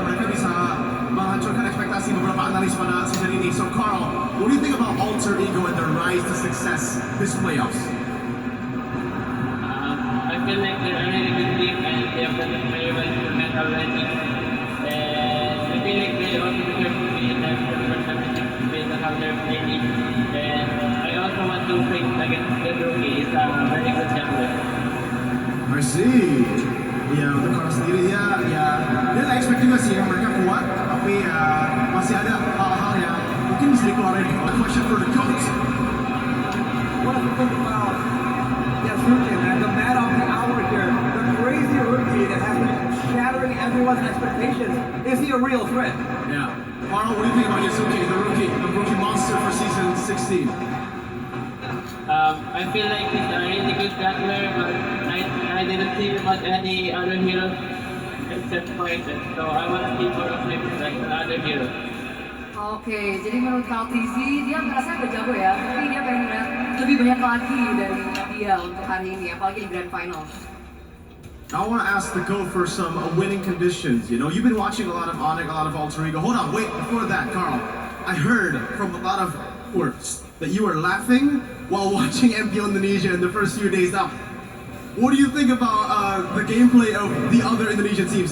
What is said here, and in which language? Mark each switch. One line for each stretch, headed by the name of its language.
Indonesian: Mereka bisa menghancurkan ekspektasi beberapa analis pada season ini.
English: So Carl, what do you think about Alter Ego and their rise to success this playoffs? I feel like they're a really good team and they have done it very well tournament already. And I feel like they also deserve to be in that championship based on how they're playing. And I also want to face against the rookie. He's a very good gambler. I see.
Indonesian: Ya, untuk Carl sendiri dia nggak expect juga sih yang mereka kuat, tapi masih ada hal-hal yang mungkin bisa dikeluarin.
English: A question for the coach. What do you think about Yasuke, man, the man of the hour here, the crazy rookie that has been shattering everyone's expectations? Is he a real threat? Yeah. Carl, what do you think about Yasuke, the rookie monster for season 16? I feel like he's a really good gambler, but I didn't see him as any other hero except Poison. So I want to see more of him like the other hero.
Indonesian: Oke, jadi menurut Carl TZ, dia merasa udah jago ya, tapi dia pengen lihat lebih banyak lagi dari dia untuk hari ini, apalagi di Grand Final.
English: I want to ask the GOAT for some winning conditions. You know, you've been watching a lot of Onyx, a lot of Alter Ego. Hold on, wait, before that, Carl. I heard from a lot of words that you were laughing while watching MPL Indonesia in the first few days. Now, what do you think about the gameplay of the other Indonesian teams?